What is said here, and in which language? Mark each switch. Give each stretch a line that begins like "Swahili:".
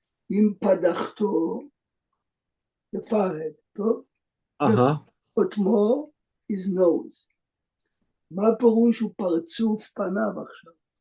Hebrew: עם פדחתו,
English: the forehead,
Hebrew: טוב?
English: חותמו is nose.
Hebrew: מה פירוש הוא פרצוף פניו עכשיו?